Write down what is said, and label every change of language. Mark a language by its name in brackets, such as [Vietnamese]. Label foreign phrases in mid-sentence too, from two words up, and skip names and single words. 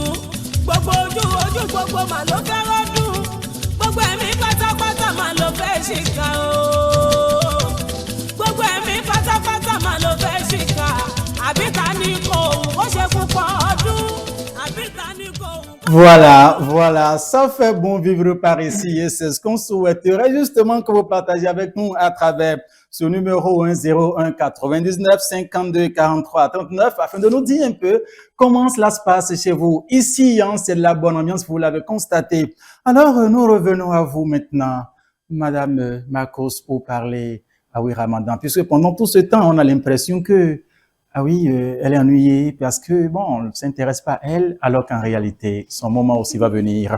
[Yoruba] Gbogbo ojú gbogbo mà ló fẹ́ rọ́dún. Gbogbo ẹ̀mí pátápátá mà ló fẹ́ ṣìkà o. Gbogbo ẹ̀mí pátápátá mà ló fẹ́ ṣìkà. Àbí ta ni kò wù ó ṣe púpọ̀ ọdún. Àbí ta ni kò wù. [French] Voilà, ça fait bon vivre par ici et c'est ce qu'on souhaiterait justement que vous partagez avec nous à travers ce numéro 101 99 52 43 39 afin de nous dire un peu comment cela se passe chez vous. Ici, c'est de la bonne ambiance, vous l'avez constaté. Alors, nous revenons à vous maintenant, Madame Makos, pour parler à oui Ramadan, puisque pendant tout ce temps, on a l'impression que Ah oui, elle est ennuyée parce que, bon, on ne s'intéresse pas à elle, alors qu'en réalité, son moment aussi va venir.